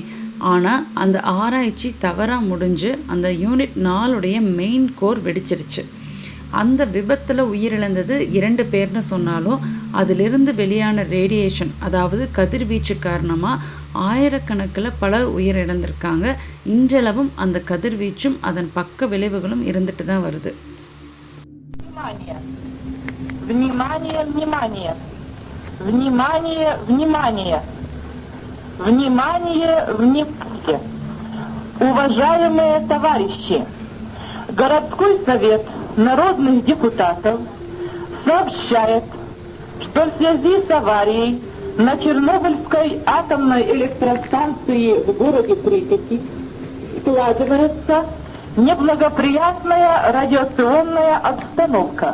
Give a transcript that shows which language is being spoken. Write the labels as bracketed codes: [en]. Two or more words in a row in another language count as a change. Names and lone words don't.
[ta] ஆனால் அந்த ஆராய்ச்சி தவறாக முடிஞ்சு அந்த யூனிட் 4உடைய [en] main core [ta] வெடிச்சிருச்சு. அந்த விபத்தில் உயிரிழந்தது 2 பேர்னு சொன்னாலும் அதிலிருந்து வெளியான ரேடியேஷன், அதாவது கதிர்வீச்சு காரணமாக ஆயிரக்கணக்கில் பலர் உயிரிழந்திருக்காங்க. இன்றளவும் அந்த கதிர்வீச்சும் அதன் பக்க விளைவுகளும் இருந்துட்டு தான் வருது. [ru] Внимание, внимание! Внимание, внимание! Внимание, внимание! Уважаемые товарищи! Городской совет народных депутатов сообщает, что в связи с аварией на Чернобыльской атомной электростанции в городе Припяти складывается неблагоприятная радиационная обстановка.